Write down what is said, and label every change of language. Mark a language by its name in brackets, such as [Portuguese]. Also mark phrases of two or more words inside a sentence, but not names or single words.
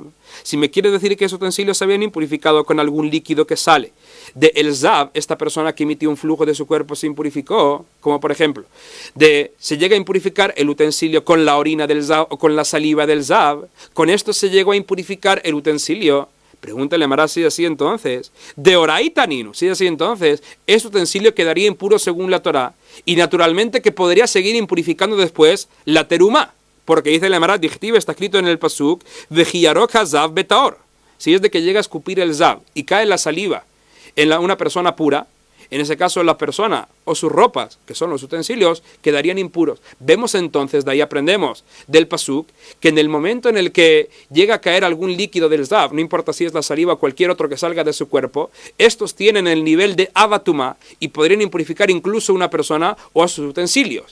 [Spanish] Si me quiere decir que esos utensilios se habían impurificado con algún líquido que sale de el zav, esta persona que emitió un flujo de su cuerpo se impurificó, como por ejemplo, se llega a impurificar el utensilio con la orina del zav o con la saliva del zav, con esto se llegó a impurificar el utensilio. Pregúntale a Mará si así entonces. De oraitaninu, si así entonces, ese utensilio quedaría impuro según la Torá. Y naturalmente que podría seguir impurificando después la teruma. Porque dice la Mará, dictive, está escrito en el pasuk, [Hebrew] וכי ירק הזב בטהור. [Spanish] Si es de que llega a escupir el zav y cae la saliva en una persona pura, en ese caso la persona o sus ropas, que son los utensilios, quedarían impuros. Vemos entonces, de ahí aprendemos del pasuk, que en el momento en el que llega a caer algún líquido del zav, no importa si es la saliva o cualquier otro que salga de su cuerpo, estos tienen el nivel de avatuma y podrían impurificar incluso a una persona o a sus utensilios.